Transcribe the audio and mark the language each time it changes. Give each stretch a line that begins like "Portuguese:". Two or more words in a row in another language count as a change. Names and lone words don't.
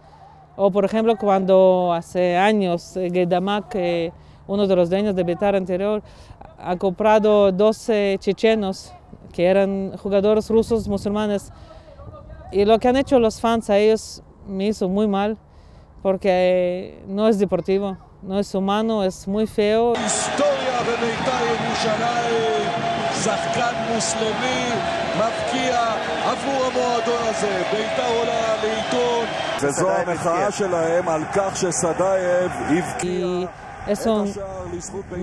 Spanish: O por ejemplo, cuando hace años Geidamak, uno de los dueños de Beitar anterior, ha comprado 12 chechenos que eran jugadores rusos musulmanes. Y lo que han hecho los fans a ellos me hizo muy mal, porque no es deportivo, no es humano, es muy feo. Historia de Beitar Yerushalayim,
Hebrew: שחקן מוסלמי מבקיע עבור המועדון הזה. בית"ר עולה לעיתון. וזו המחאה שלהם על כך שסדאייב הבקיע את השער לזכות בית"ר.